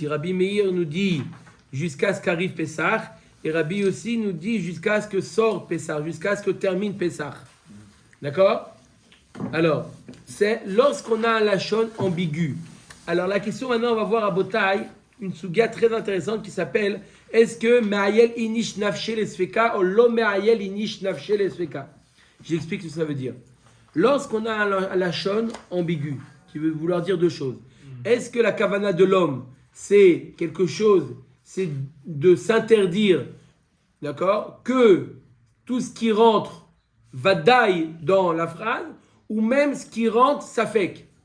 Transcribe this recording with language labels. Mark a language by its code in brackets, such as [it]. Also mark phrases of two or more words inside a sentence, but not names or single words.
[fr] Rabbi Meir nous dit jusqu'à ce qu'arrive Pessah, et Rabbi Yossi nous dit jusqu'à ce que sorte Pessah, jusqu'à ce que termine Pessah. D'accord? Alors, c'est lorsqu'on a un lachon ambigu. Alors la question maintenant, on va voir à Botaï une sugia très intéressante qui s'appelle est-ce que [arc] מעייל איניש נפשיה לספיקא [fr] ou [arc] לא מעייל איניש נפשיה לספיקא? [fr] J'explique ce que ça veut dire. Lorsqu'on a un lachon ambigu, qui veut vouloir dire 2 choses, est-ce que la kavana de l'homme, c'est quelque chose, c'est de s'interdire, d'accord, que tout ce qui rentre va daille dans la phrase, ou même ce qui rentre safek.